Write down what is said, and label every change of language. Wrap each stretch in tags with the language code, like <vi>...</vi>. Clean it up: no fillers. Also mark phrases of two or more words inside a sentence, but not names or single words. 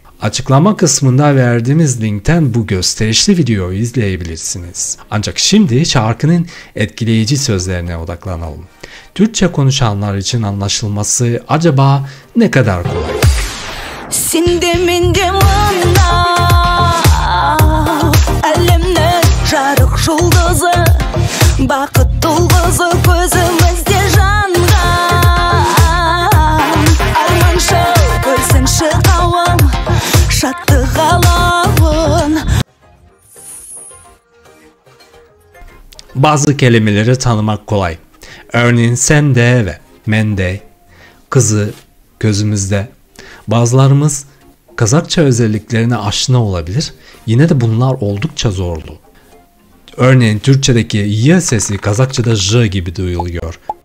<tr>Açıklama kısmında verdiğimiz linkten bu gösterişli videoyu izleyebilirsiniz. Ancak şimdi şarkının etkileyici sözlerine odaklanalım. Türkçe konuşanlar için anlaşılması acaba ne kadar kolay?</tr> <kk>Sindemindim anda Әлемнің жарық жұлдызы Бақыт тұлғызы көзімізде жанған Арманшы көрсінші қауым Шаттық алауын.</kk> <tr>Bazı kelimeleri tanımak kolay. Örneğin sende ve mende, kızı, gözümüzde. Bazılarımız Kazakça özelliklerine aşina olabilir. Yine de bunlar oldukça zorlu. Örneğin Türkçedeki y sesi Kazakçada j gibi duyuluyor.</tr>